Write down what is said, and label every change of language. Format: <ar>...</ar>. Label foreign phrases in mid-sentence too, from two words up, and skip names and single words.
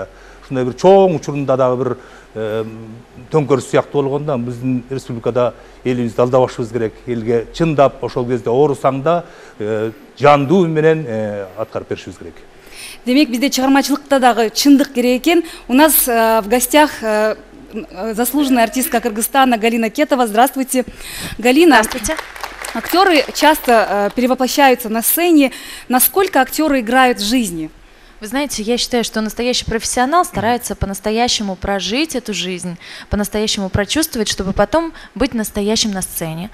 <ky>Ушундай бир чоң учурунда дагы бир төңкөрүш сыяктуу болгондо биздин республикада элибизди алдабашыбыз керек. Элге чындап ошол кезде оорусаңда жандуу менен аткарып беришибиз керек. Демек, бизде чыгармачылыкта дагы чындык керек экен.</ky> <ru>У нас в гостях заслуженная артистка Кыргызстана Галина Кетова. Здравствуйте. Галина, здравствуйте. Актеры часто перевоплощаются на сцене. Насколько актеры играют в жизни? Вы знаете, я считаю, что настоящий профессионал старается по-настоящему прожить эту жизнь, по-настоящему прочувствовать, чтобы потом быть настоящим на сцене.</ru>